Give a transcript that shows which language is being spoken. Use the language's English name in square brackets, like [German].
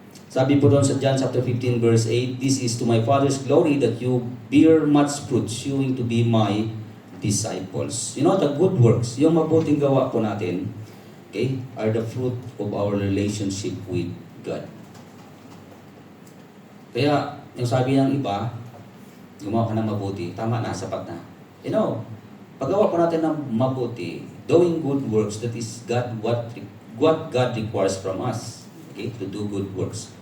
[Filipino] Sabi po doon sa [English] John chapter 15 verse 8, this is to my Father's glory that you bear much fruit, showing to be my disciples. You know, the good works, [Filipino] yung mabuting gawa po natin, [English] okay, are the fruit of our relationship with God. [Filipino] Kaya, yung sabi ng iba, gumawa ka ng mabuti, tama na, sapat na. [English] You know, [Filipino] paggawa po natin ng mabuti, [English] doing good works, that is what God requires from us, okay, to do good works.